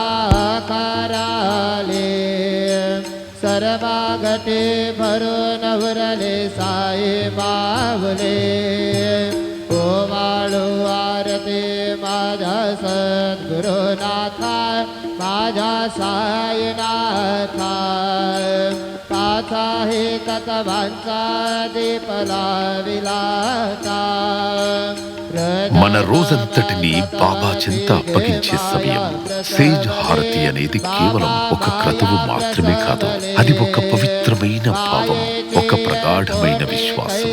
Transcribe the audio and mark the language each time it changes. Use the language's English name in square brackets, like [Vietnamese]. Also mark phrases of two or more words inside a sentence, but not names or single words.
[Marathi] आकाराले सर्वागटे भरून उरले साई मावले ओ वाळू आरती माझा सद्गुरुनाथा माझा साईनाथा पाचा हे तत्वांचा दीपला विलाता [Telugu] మన రోజంతటిని బాబా చెంత అప్పగించే సమయం. సేజ్ హారతి అనేది కేవలం ఒక క్రతువు మాత్రమే కాదు, అది ఒక పవిత్రమైన భావం, ఒక ప్రగాఢమైన విశ్వాసం.